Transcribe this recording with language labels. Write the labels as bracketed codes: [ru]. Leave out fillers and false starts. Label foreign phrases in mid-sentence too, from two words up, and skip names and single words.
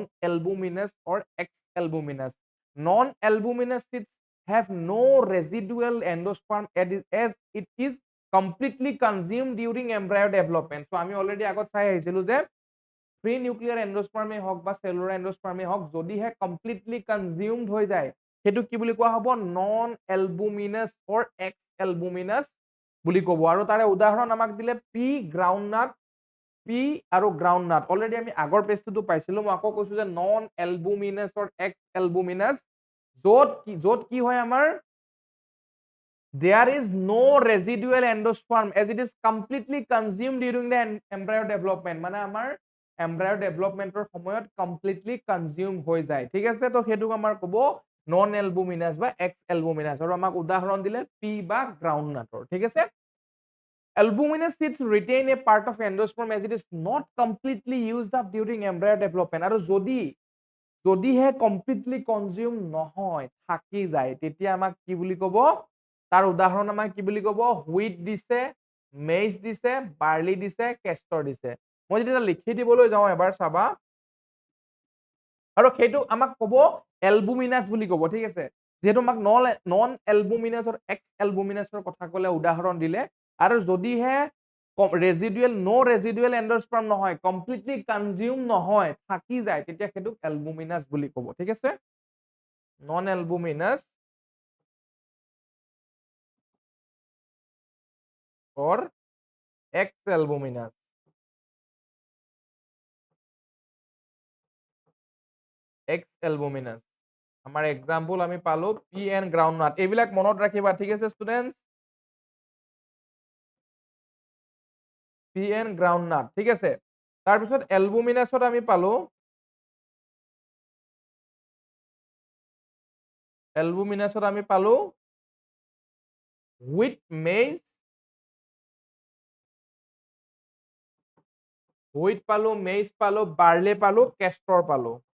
[en] albuminous or ex albuminous non albuminous seeds have no residual endosperm as it is completely consumed during embryo development so [as] আমি অলরেডি আগত চাই আহিছিলো যে [en] pre nuclear [as] এন্ডোস্পাৰ্মে হওক বা [en] cellular endosperm [as] হওক যদিহে [en] completely consumed [as] হৈ যায় সেইটো কি বুলি কোৱা হ'ব [en] non albuminous or ex albuminous [as] বুলি ক'ব আৰু তাৰে উদাহৰণ আমাক দিলে [en] pea groundnut pea [as] আৰু গ্ৰাউণ্ডনাট অলৰেডি আমি আগৰ পেজটো পাইছিলো মই আকৌ কৈছো যে [en] non albuminous or ex albuminous [as] য'ত কি হয় আমাৰ [en] there is no residual endosperm as it is completely consumed during the embryo development [as] মানে আমাৰ [en] embryo development [as] ৰ সময়ত [en] completely consume [as] হৈ যায় ঠিক আছে তো হেতু আমাৰ ক'ব [en] non albuminous [as] বা [en] ex albuminous, [as] আৰু আমাক উদাহৰণ দিলে পি বা গ্ৰাউণ্ডনাটৰ। ঠিক আছে, albuminous seeds retain a part of endosperm as it is not completely used up during embryo development, আৰু যদিহে কমপ্লিটলি কনজিউম নহয় থাকি যায় তেতিয়া আমাক কি বুলি ক'ব, তাৰ উদাহৰণ আমাক কি বুলি ক'ব, হুইট দিছে, মেইজ দিছে, বাৰ্লি দিছে, কেষ্টৰ দিছে। মই যেতিয়া লিখি দিবলৈ যাওঁ এবাৰ চাবা, আৰু সেইটো আমাক ক'ব এলবুমিনাছ বুলি ক'ব। ঠিক আছে, যিহেতু আমাক [en] non albuminous [as] আৰু [en] ex albuminous [as] কথা ক'লে উদাহৰণ দিলে, আৰু যদিহে [en] residual endosperm [as] নহয়, [en] completely consume [as] নহয় থাকি যায়, তেতিয়া সেইটোক এলবুমিনাছ বুলি ক'ব। ঠিক আছে, [en] non albuminous or X albuminous. X albuminous [as] আমাৰ এক্সাম্পল আমি পালো [en] pea n groundnut. [as] এইবিলাক মনত ৰাখিবা। ঠিক আছে ষ্টুডেন্টস, [en] pea n groundnut. [as] ঠিক আছে, তাৰপিছত এলবুমিনাছত আমি পালো [en] wheat maize, [as] পালো, বাৰ্লে পালো, কেষ্টৰ পালো।